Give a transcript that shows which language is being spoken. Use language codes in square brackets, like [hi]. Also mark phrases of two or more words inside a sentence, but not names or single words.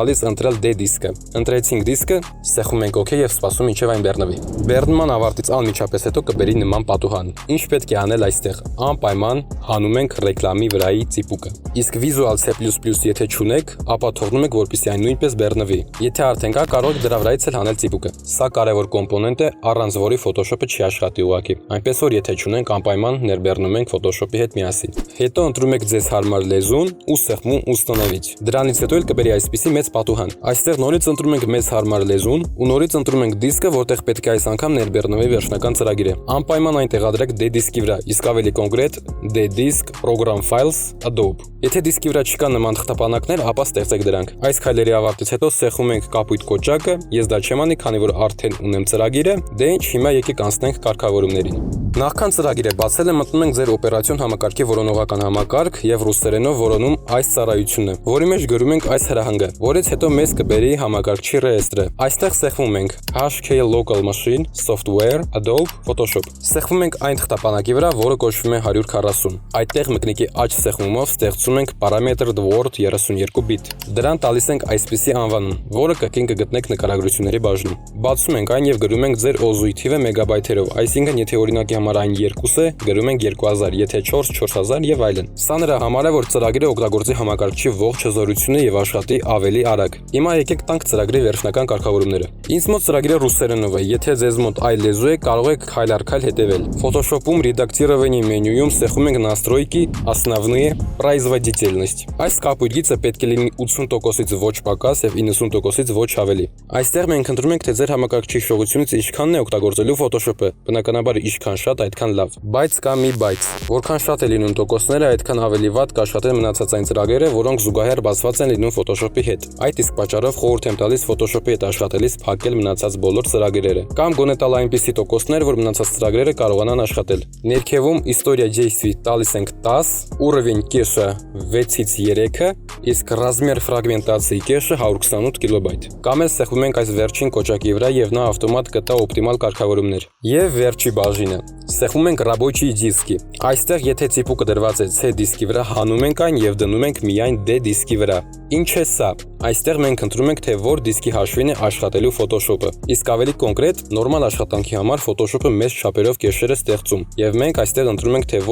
[hy] տալիս ընտրել D դիսկը։ Ընտրեցինք դիսկը, սեղմում ենք OK եւ սպասում մինչեւ այն բեռնվի։ Բեռնման ավարտից անմիջապես հետո կբերի նման պատուհան։ Ինչ պետք է անել այստեղ։ Անպայման հանում ենք ռեկլամի վրայի ծիպուկը։ Իսկ Visual C++ եթե չունեք, ապա թողնում եք, որպեսզի այն նույնպես բեռնվի։ Եթե արդեն կա, կարող եք դրա վրայից էլ հանել ծիպուկը։ Սա կարևոր կոմպոնենտ է, առանց որի Photoshop-ը չի աշխատի ուղղակի։ Այնպես որ եթե չունենք, անպայման ներբեռնում ենք Photoshop-ի հետ միասին։ Հետո ընտրում եք ձեզ հարմար լեզուն ու սեղմում «Установить»։ Դրանից հետո էլ կբերի այսպիսի մեծ պատուհան։ Այստեղ նորից ընտրում ենք մեզ հարմար լեզուն ու նորից ընտրում ենք դիսկը, որտեղ պետք է այս անգամ ներբեռնվի վերջնական ծրագիրը։ Անպայման այն տեղադրեք D դիսկի վրա, իսկ ավելի կոնկրետ D [en] disk program files [hy] Adobe։ Եթե դիսկի վրա չկա նման թղթապանակներ, ապա ստեղծեք դրանք։ Այս քայլերի ավարտից հետո սեղմում ենք կապույտ կոճակը, ես դա չեմ անի, քանի որ արդեն ունեմ ծրագիրը, դե ինչ, հիմա եկեք անցնենք կարգավորումներին։ Նախքան ծրագիրը բացելը մտնում ենք ձեր օպերացիոն համակարգի որոնողական համակարգ եւ ռուսերենով որոնում այս ծառայությունը, որի մեջ գրում ենք այս հրահանգը, որից հետո մեզ կբերի համակարգչի ռեեստրը։ Այստեղ սեղմում ենք [en] HK local machine software [hy] Adobe Photoshop։ Սեղմում ենք այն թղթապանակի վրա, որը կոչվում է 140։ Այդտեղ մկնիկի աջ սեղմումով ստեղծում ենք [en] parameter word 32 bit։ [hy] Դրան տալիս ենք այսպիսի անվանում, որը կրկին կգտնեք նկարագրությունների բաժնում։ Բացում ենք այն եւ գրում ենք ձեր օզուի թիվը մեգաբայթերով, այսինքն եթե օրինակի համար այն 2 է, գրում ենք 2000, եթե 4 4000 եւ այլն։ Սա նրա համար է, որ ծրագիրը օգտագործի համակարգչի ողջ հզորությունը եւ աշխատի ավելի արագ։ Հիմա եկեք տանք ծրագրի վերջնական կարգավորումները։ Ինձ մոտ ծրագիրը ռուսերենով է, եթե ձեզ մոտ այլ լեզու է, կարող եք քայլ առ քայլ հետևել։ Photoshop-ում [ru] редактирование менюում [hy] սեղմում ենք [ru] настройки, основные, производительность։ [hy] Այս կապույտ գիծը պետք է լինի 80%-ից ոչ պակաս եւ 90%-ից ոչ ավելի։ Այստեղ մենք ընտրում ենք, թե ձեր համակարգչի հիշողությունից ինչքանն է օգտագործելու Photoshop-ը։ Բնականաբար ինչքան շատ, այդքան լավ։ Բայց կա մի բայց։ Որքան շատ է լինում տոկոսները, այդքան ավելի վատ կաշխատեն մնացած այն ծրագրերը, որոնք զուգահեռ բացված են լինում Photoshop-ի հետ։ Այդ իսկ պատճառով խորհուրդ եմ տալիս Photoshop-ի հետ աշխատելիս փակել մնացած բոլոր ծրագրերը։ Կամ գոնե տալ այնպիսի տոկոսներ, որ մնացած ծրագրերը կարողանան աշխատել։ Ներքևում [ru] История действий [hy] տալիս ենք 10, [ru] уровень кэша [hy] 6-ից 3-ը, իսկ [ru] размер фрагментации [hy] կեշը 128 կիլոբայթ։ Կամ էլ սեղմում ենք այս վերջին կոճակի վրա եւ նա ավտոմատ կտա օպտիմալ կարգավորումներ։ Եվ վերջի բաժինը։ Սեղմում ենք [ru] рабочие диски։ [hy] Այստեղ եթե ծիպուկը դրված է C դիսկի վրա, հանում ենք այն եւ դնում ենք միայն D դիսկի վրա։ Ինչ է սա։ Այստեղ մենք ընտրում ենք, թե որ դիսկի հաշվին է աշխատելու Photoshop-ը։ Իսկ ավելի կոնկրետ, նորմալ աշխատանքի համար Photoshop-ը մեծ չափերով կեշեր է ստեղծում, եւ մենք այստեղ ընտրում ենք, թե